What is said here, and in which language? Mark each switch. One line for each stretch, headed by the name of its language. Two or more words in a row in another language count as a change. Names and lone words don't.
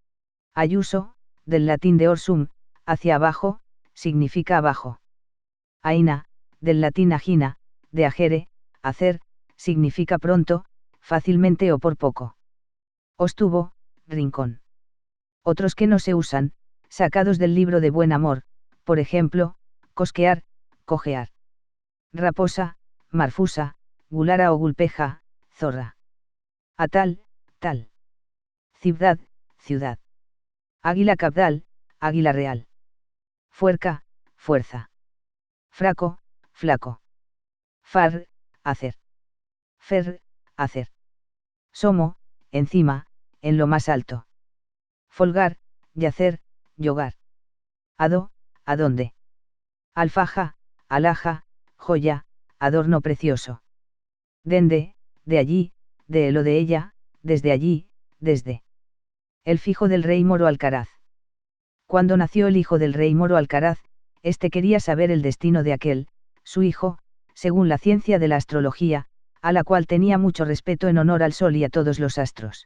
Spanish: Ayuso, del latín de orsum, hacia abajo, significa abajo. Aina, del latín agina, de agere, hacer, significa pronto, fácilmente o por poco. Ostubo, rincón. Otros que no se usan, sacados del libro de buen amor, por ejemplo, cosquear, cojear. Raposa, marfusa, gulara o gulpeja, zorra. Atal, tal. Ciudad, ciudad. Águila cabdal, águila real. Fuerca, fuerza. Fraco, flaco. Far, hacer. Fer, hacer. Somo, encima, en lo más alto. Folgar, yacer, yogar. Ado, adonde. Alfaja, alhaja, joya, adorno precioso. Dende, de allí, de él o de ella, desde allí, desde. El fijo del rey Moro Alcaraz. Cuando nació el hijo del rey Moro Alcaraz, éste quería saber el destino de aquel, su hijo, según la ciencia de la astrología, a la cual tenía mucho respeto en honor al sol y a todos los astros.